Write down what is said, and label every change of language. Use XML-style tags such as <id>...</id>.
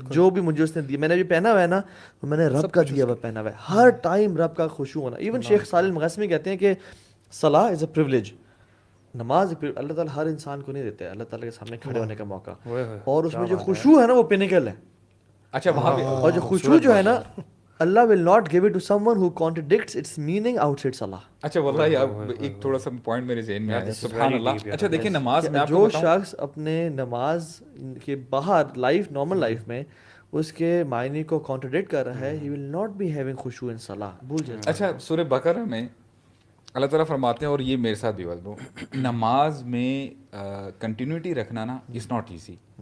<ur>جو بھی مجھے اس نے دیا, میں نے جو پہنا ہوا ہے نا, میں نے رب کا دیا ہوا پہنا ہوا ہے. ہر ٹائم رب کا خشوع ہونا. ایون شیخ صالح المغیثمی کہتے ہیں کہ</ur> <en>صلاح is a privilege,</en> <ur>نماز اللہ تعالیٰ ہر انسان کو نہیں دیتے, اللہ تعالیٰ کے سامنے کھڑے ہونے کا موقع, اور اس میں جو خشوع ہے نا وہ پینیکل ہے. اچھا وہاں پہ اور جو خشوع جو ہے نا,</ur> <en>اللہ will not give it to someone who contradicts its meaning outside salah.</en> <ur>اچھا واللہ اب ایک تھوڑا سا پوائنٹ میرے ذہن میں آیا, سبحان اللہ. اچھا دیکھیں نماز میں جو شخص اپنے نماز کے باہر لائف, نارمل لائف میں اس کے معنی کو کانٹرڈکٹ کر رہا ہے,</ur> <en>he will not be having خشوع in salah.</en> <ur>بھول جائیں. اچھا سورہ بقرہ میں اللہ تعالیٰ فرماتے ہیں, اور یہ میرے ساتھ بھی ہوا, نماز میں کنٹینیوٹی رکھنا نا</ur> <en>Is not easy.</en>